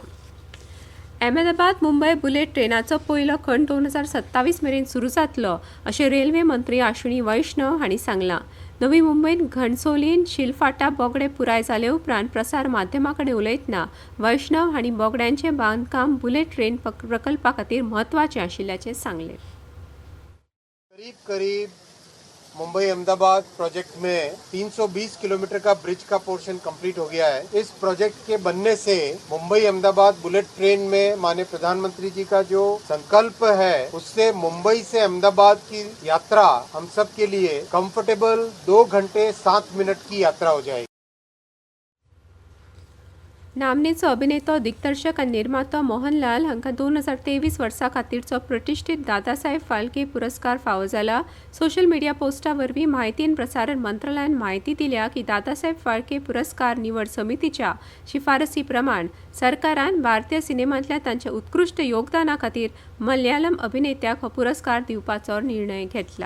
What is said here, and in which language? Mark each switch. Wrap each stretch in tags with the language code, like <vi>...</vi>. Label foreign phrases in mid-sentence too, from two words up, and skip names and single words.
<kok>अहमदाबाद मुंबय बुलेट ट्रेनाचो पयलो खंड 2027 मेरेन सुरू जातलो अशें रेल्वे मंत्री अश्विनी वैष्णव हांणी सांगलां. नवी मुंबयत घणसोलीन शिलफाटा बोगडे पुराय जाले उपरांत प्रसार माध्यमां कडेन उलयतना वैष्णव हांणी बोगड्यांचें बांदकाम बुलेट ट्रेन प्रकल्पा खातीर म्हत्वाचें आशिल्ल्याचें सांगलें.</kok> <hi>करीब मुंबई अहमदाबाद प्रोजेक्ट में 320 किलोमीटर का ब्रिज का</hi> <en>portion complete</en> <hi>हो गया है. इस प्रोजेक्ट के बनने से मुंबई अहमदाबाद बुलेट ट्रेन में माननीय प्रधानमंत्री जी का जो संकल्प है उससे मुंबई से अहमदाबाद की यात्रा हम सब के लिए कंफर्टेबल 2 घंटे 7 मिनट की यात्रा हो जाएगी.</hi> <kok>नामनेचो अभिनेतो दिग्दर्शक आनी निर्मातो मोहनलाल हांकां 2023 वर्सा खातीरचो प्रतिश्ठीत दादासाहेब फाल्के पुरस्कार फावो जाला.</kok> <en>social media</en> <kok>पोस्टा वरवीं म्हायती आनी प्रसारण मंत्रालयान म्हायती दिल्या की दादासाहेब फाल्के पुरस्कार निवड समितीच्या शिफारसी प्रमाण सरकारान भारतीय सिनेमांतल्या तांच्या उत्कृश्ट योगदाना खातीर मलयालम अभिनेत्याक हो पुरस्कार दिवपाचो निर्णय घेतला.</kok>